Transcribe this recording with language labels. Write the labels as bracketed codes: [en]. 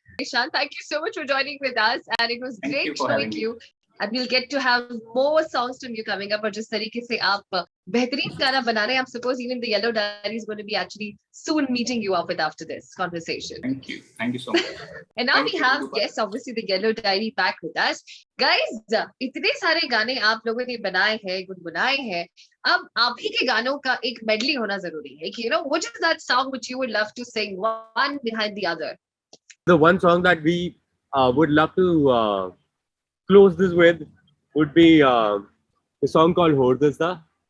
[en] Ishan, thank you so much for joining with us, and it was great knowing you. And we'll get to have more songs from you coming up. [hi] और जिस तरीके से आप बेहतरीन गाना बना रहे हैं, [en] I'm suppose even the Theyellowdiary is going to be actually soon meeting you up with after this conversation. Thank you so much. And now we have guests, obviously the Theyellowdiary back with us. [hi] Guys, इतने सारे गाने आप लोगों ने बनाए हैं, गुनगुनाए हैं. अब आप ही के गानों का एक medley होना जरूरी है कि [en] what is that song which you would love to sing one behind the other? The one song that we would love to close this with would be a song called Hordasta.